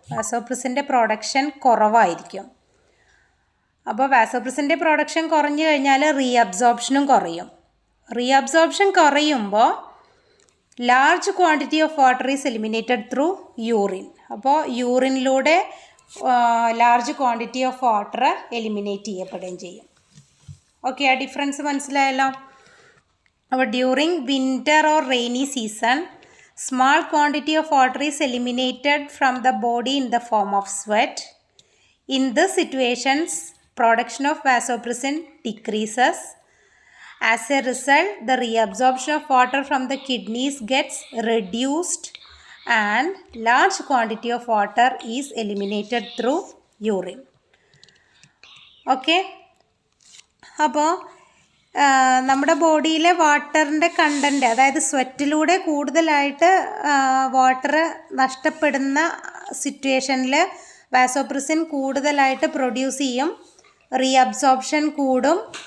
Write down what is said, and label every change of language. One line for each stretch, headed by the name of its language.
Malayalam: വാസോപ്രസിൻ്റെ production കുറവായിരിക്കും. അപ്പോൾ വാസോപ്രസിൻ്റെ production കുറഞ്ഞു കഴിഞ്ഞാൽ റീഅബ്സോർപ്ഷനും കുറയും.
English: reabsorption
Malayalam: കുറയുമ്പോൾ
English: Large quantity of water is eliminated through urine.
Malayalam: അപ്പോൾ യൂറിനിലൂടെ
English: large quantity of water
Malayalam: eliminate ചെയ്യപ്പെടുകയും ചെയ്യും. ഓക്കെ, ആ ഡിഫറൻസ് മനസ്സിലായല്ലോ.
English: അപ്പോൾ during winter or rainy season, small quantity of water is eliminated from the body in the form of sweat. In these situations, production of vasopressin decreases. As a result, the reabsorption of water from the kidneys gets reduced and large quantity of water is eliminated through urine. Okay.
Malayalam: അപ്പോൾ നമ്മുടെ ബോഡിയിലെ വാട്ടറിൻ്റെ content, അതായത് സ്വെറ്റിലൂടെ കൂടുതലായിട്ട് water നഷ്ടപ്പെടുന്ന സിറ്റുവേഷനിൽ vasopressin കൂടുതലായിട്ട് produce ചെയ്യും, reabsorption കൂടും.